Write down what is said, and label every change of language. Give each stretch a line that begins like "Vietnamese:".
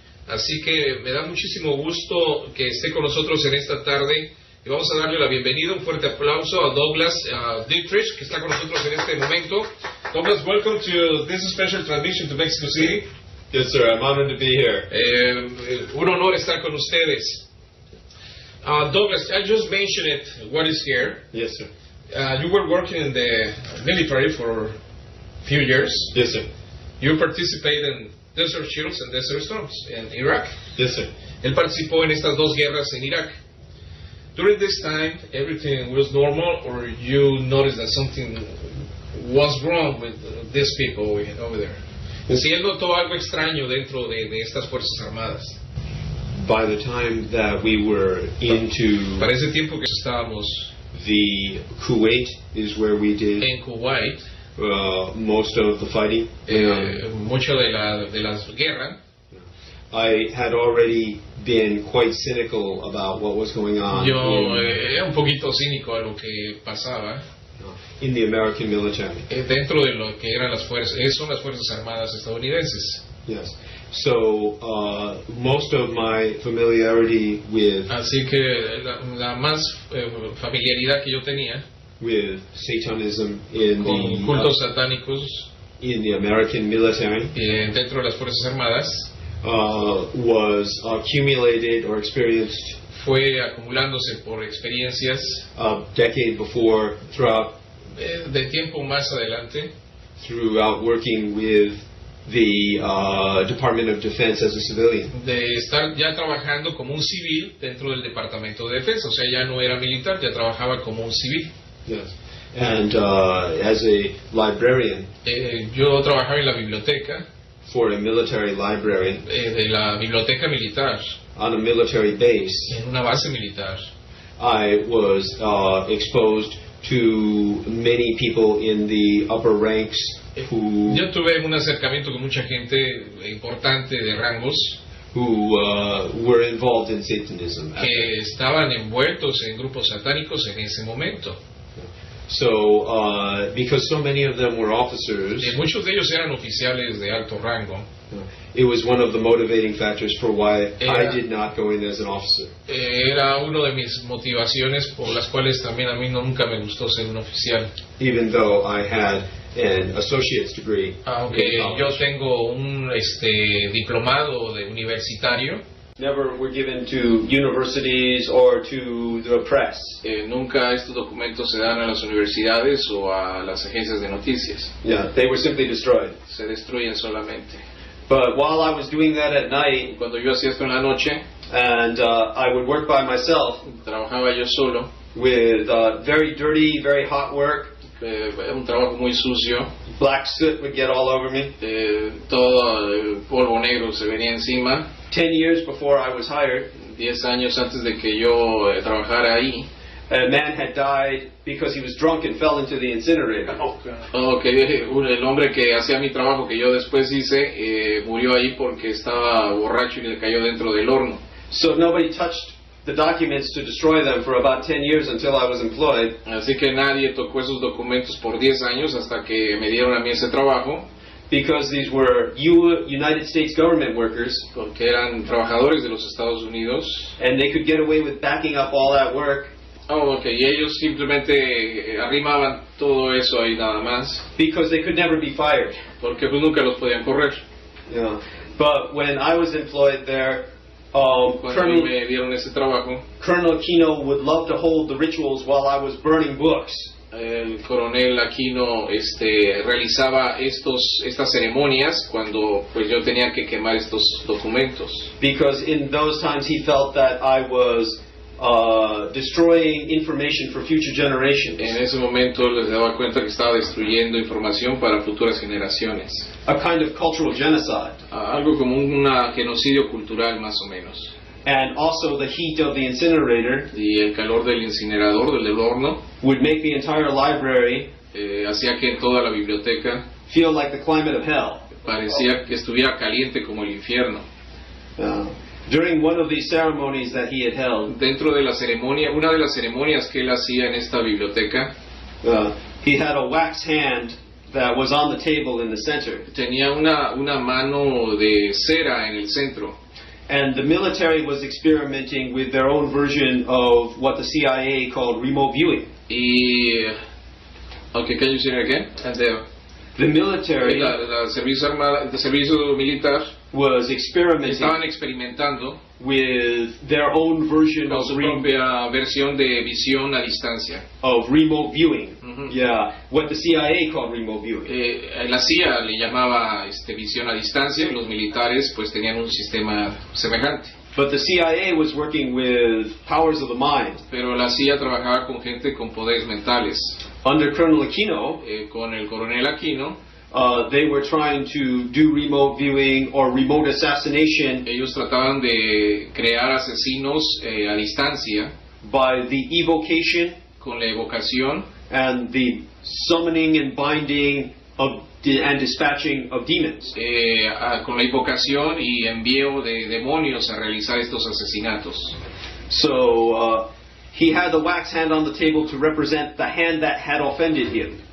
Spanish: Así que me da muchísimo gusto que esté con nosotros en esta tarde. Y vamos a darle la bienvenida, un fuerte aplauso a Douglas Dietrich, que está con nosotros en este momento.
English: Douglas, welcome to this special transmission to Mexico City. Yes, sir. I'm honored to be here.
Spanish: Un honor estar con ustedes.
English: Douglas, I just mentioned it, what is here. Yes, sir. You were working in the military for a few years. Yes, sir. You participated in Desert Shields and Desert Storms in Iraq. Yes, sir.
Spanish: Él participó en estas dos guerras en Irak.
English: During this time, everything was normal, or you noticed that something was wrong with these people over there?
Spanish: Si él notó algo extraño dentro de estas Fuerzas Armadas.
English: By the time that we were into
Spanish: Para ese tiempo que estábamos
English: the Kuwait is where we did
Spanish: en Kuwait,
English: most of the fighting.
Spanish: Mucho de la guerra.
English: I had already been quite cynical about what was going on
Spanish: Yo era un poquito cínico a lo que pasaba
English: in the American military.
Spanish: Dentro de lo que eran las fuerzas, son las Fuerzas Armadas estadounidenses.
English: Yes. So most of my familiarity with
Spanish: Así que la más familiaridad que yo tenía
English: with Satanism in
Spanish: con cultos satánicos
English: in the American military
Spanish: dentro de las Fuerzas Armadas
English: was accumulated or experienced
Spanish: fue acumulándose por experiencias
English: a decade before
Spanish: de tiempo más adelante
English: throughout working with the Department of Defense as a civilian.
Spanish: De estar ya trabajando como un civil dentro del Departamento de Defensa, o sea, ya no era militar, ya trabajaba como un civil.
English: Yes. And as a librarian
Spanish: yo trabajaba en la biblioteca
English: for a military library
Spanish: de la biblioteca militar
English: on a military base,
Spanish: en una base militar.
English: I was exposed to many people in the upper ranks who
Spanish: Yo tuve un acercamiento con mucha gente importante de rangos
English: who were involved in Satanism.
Spanish: que estaban envueltos en grupos satánicos en ese momento.
English: So, because so many of them were officers,
Spanish: Muchos de ellos eran oficiales de alto rango.
English: it was one of the motivating factors for why I did not go in as an officer.
Spanish: Era uno de mis motivaciones por las cuales también a mí nunca me gustó ser un oficial.
English: Even though I had an associate's degree.
Spanish: Aunque yo tengo un diplomado de universitario.
English: Never were given to universities or to the press.
Spanish: Nunca estos documentos se dan a las universidades o a las agencias de noticias.
English: Yeah, they were simply destroyed.
Spanish: Se destruyen solamente.
English: But while I was doing that at night,
Spanish: Cuando yo hacía esto en la noche,
English: and I would work by myself
Spanish: trabajaba yo solo.
English: with very dirty, very hot work.
Spanish: Era un trabajo muy sucio.
English: Black soot would get all over me.
Spanish: Todo el polvo negro se venía encima.
English: 10 years before I was hired,
Spanish: 10 años antes de que yo trabajara ahí,
English: a man had died because he was drunk and fell into the incinerator.
Spanish: el hombre que hacía mi trabajo que yo después hice murió ahí porque estaba borracho y le cayó dentro del horno.
English: So nobody touched the documents to destroy them for about 10 years until I was employed.
Spanish: Así que nadie tocó esos documentos por 10 años hasta que me dieron a mí ese trabajo.
English: Because these were United States government workers,
Spanish: Porque eran trabajadores de los Estados Unidos.
English: and they could get away with backing up all that work
Spanish: Oh, ok, y ellos simplemente arrimaban todo eso ahí nada más,
English: because they could never be fired.
Spanish: porque pues nunca los podían correr.
English: Yeah. But when I was employed there,
Spanish: Cuando a mí me dieron ese trabajo,
English: Colonel Aquino would love to hold the rituals while I was burning books.
Spanish: el coronel Aquino realizaba estas ceremonias cuando pues yo tenía que quemar estos documentos.
English: Because in those times he felt that I was destroying information for future generations.
Spanish: En ese momento les daba cuenta que estaba destruyendo información para futuras generaciones.
English: A kind of cultural genocide.
Spanish: Algo como un genocidio cultural más o menos.
English: And also the heat of the incinerator
Spanish: Y el calor del incinerador, del horno,
English: would make the entire library
Spanish: hacía que toda la biblioteca
English: feel like the climate of hell.
Spanish: parecía que estuviera caliente como el infierno.
English: During one of these ceremonies that he had held,
Spanish: Dentro de la ceremonia, una de las ceremonias que él hacía en esta biblioteca,
English: he had a wax hand that was on the table in the center.
Spanish: tenía una mano de cera en el centro.
English: And the military was experimenting with their own version of what the CIA called remote viewing.
Spanish: Y...
English: Okay, can you say it again? The military
Spanish: La servicio militar
English: was experimenting
Spanish: estaban experimentando
English: with their own version
Spanish: con su
English: of
Spanish: propia versión de visión a distancia.
English: remote viewing. Ujú. Yeah, what the CIA called remote viewing.
Spanish: La CIA le llamaba visión a distancia, y los militares pues tenían un sistema semejante.
English: But the CIA was working with powers of the mind.
Spanish: Pero la CIA trabajaba con gente con poderes mentales.
English: Under Colonel Aquino,
Spanish: Con el coronel Aquino,
English: they were trying to do remote viewing or remote assassination
Spanish: ellos trataban de crear asesinos a distancia
English: by the evocation
Spanish: con la evocación
English: and the summoning and binding of and dispatching of demons.
Spanish: con la invocación y envío de demonios a realizar estos asesinatos.
English: So he had the wax hand on the table to represent the hand that had offended him.